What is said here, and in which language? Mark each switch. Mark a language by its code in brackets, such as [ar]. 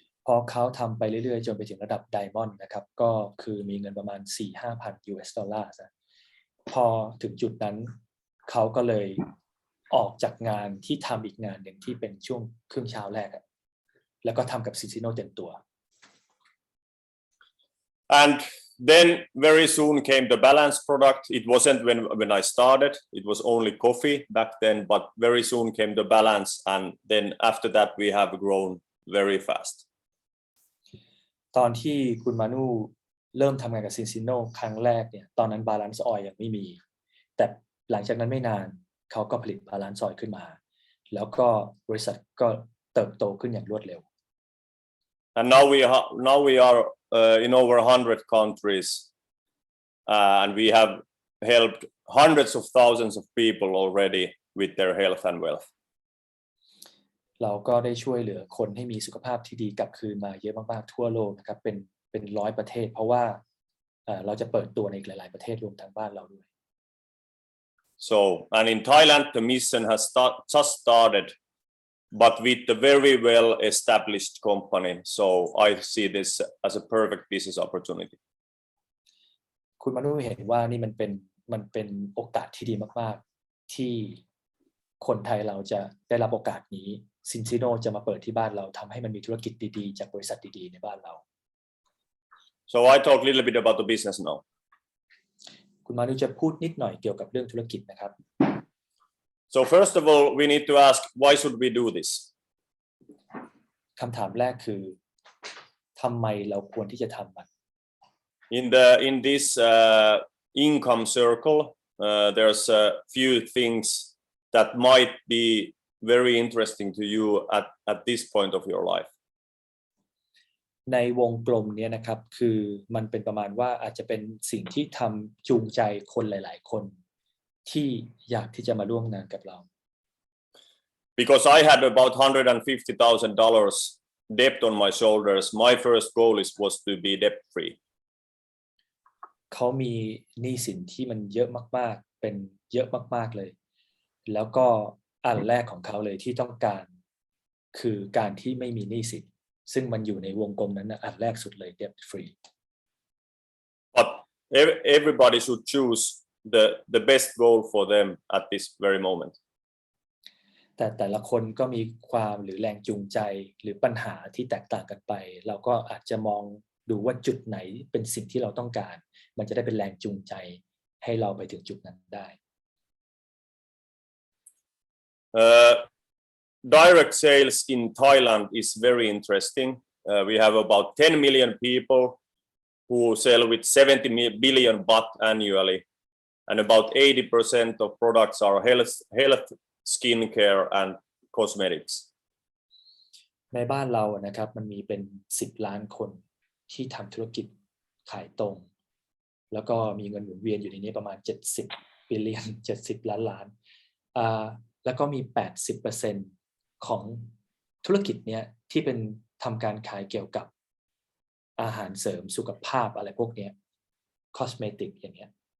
[th] พอเขาทำไปเรื่อยๆจนไปถึงระดับไดมอนด์นะครับก็คือมีเงินประมาณ $4,000-5,000 นะพอถึงจุดนั้นเขาก็เลยออกจากงานที่ทำอีกงานหนึ่งที่เป็นช่วงครึ่งเช้าแรกแล้วก็ทำกับ Zinzino เต็มตัว [en] And then very soon came the balance product. It wasn't when I started, it was only coffee back then, but very soon came the balance, and then after that we have grown very fast. [th] ตอนที่คุณมานูเริ่มทำงานกับ Zinzino ครั้งแรกเนี่ยตอนนั้น Balance Oil ยังไม่มีแต่หลังจากนั้นไม่นานเขาก็ผลิต Balance Oil ขึ้นมาแล้วก็บริษัทก็เติบโตขึ้นอย่างรวดเร็ว [en] And now we are in over 100 countries, and we have helped hundreds of thousands of people already with their health and wealth. [th] เราก็ได้ช่วยเหลือคนให้มีสุขภาพที่ดีกลับคืนมาเยอะมากๆทั่วโลกนะครับเป็น100 ประเทศเพราะว่าเราจะเปิดตัวในอีกหลายๆประเทศรวมทั้งบ้านเราด้วย [en] So, and in Thailand the mission has just started, but with a very well established company. So I see this as a perfect business opportunity. [th] คุณมานูเห็นว่านี่มันเป็นโอกาสที่ดีมากๆที่คนไทยเราจะได้รับโอกาสนี้ Zinzino จะมาเปิดที่บ้านเราทำให้มันมีธุรกิจดีๆจากบริษัทดีๆในบ้านเรา [en] So I talk a little bit about the business now. [th] คุณมานุจะพูดนิดหน่อยเกี่ยวกับเรื่องธุรกิจนะครับ [en] So first of all, we need to ask, why should we do this? [th] คำถามแรกคือทำไมเราควรที่จะทำมัน [en] In this income circle, there's a few things that might be very interesting to you at this point of your life. [th] ในวงกลมเนี้ยนะครับคือมันเป็นประมาณว่าอาจจะเป็นสิ่งที่ทำจูงใจคนหลายๆคนที่อยากที่จะมาร่วมงานกับเรา [en] Because I had about $150,000 debt on my shoulders, my first goal was to be debt free. [th] เขามีหนี้สินที่มันเยอะมากๆเป็นเยอะมากๆเลยแล้วก็อันแรกของเขาเลยที่ต้องการคือการที่ไม่มีหนี้สินซึ่งมันอยู่ในวงกลมนั้นนะอันแรกสุดเลย [en] debt free But everybody should choose the best goal for them at this very moment. [th] แต่ละคนก็มีความหรือแรงจูงใจหรือปัญหาที่แตกต่างกันไปเราก็อาจจะมองดูว่าจุดไหนเป็นสิ่งที่เราต้องการมันจะได้เป็นแรงจูงใจให้เราไปถึงจุดนั้นได้ [en] Direct sales in Thailand is very interesting. We have about 10 million people who sell with 70 billion baht annually, and about 80% of products are health, skincare, and cosmetics. [th] ในบ้านเรานะครับมันมีเป็น10 ล้านคนที่ทำธุรกิจขายตรงแล้วก็มีเงินหมุนเวียนอยู่ในนี้ประมาณ70 billion 70 ล้านแล้วก็มี 80% ของธุรกิจเนี้ยที่เป็นทำการขายเกี่ยวกับอาหารเสริมสุขภาพอะไรพวกเนี้ย cosmetic อย่างเงี้ย